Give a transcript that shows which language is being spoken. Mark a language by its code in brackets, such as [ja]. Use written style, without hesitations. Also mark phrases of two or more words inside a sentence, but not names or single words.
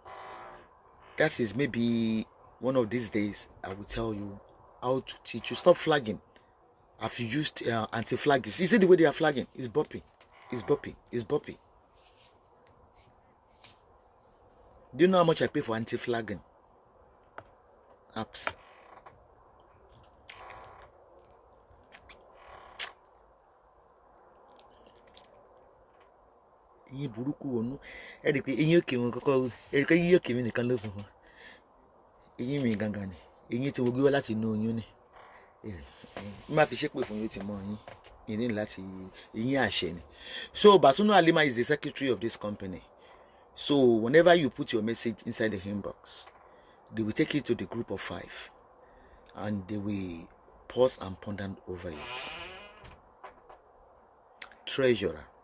[en] That is maybe one of these days I will tell you how to teach you. Stop flagging. I've used anti-flaggers. You see the way they are flagging? It's bopping. It's bopping. It's bopping. Do you know how much I pay for anti-flagging apps? [yo] Iye buruku onu. Edi pe iye oke won koko. Edi pe iye oke mi nìkan ló fún wọn. Iye mi gangan ni. Iye tí mo gbé wá láti inú oyún ni. Ma fi ṣépè fún yín tí mọ yín. Ìní láti iye àṣẹ ni. [en] So Basunu Alima is the secretary of this company. So whenever you put your message inside the inbox, they will take it to the group of 5 and they will pause and ponder over it. Treasurer.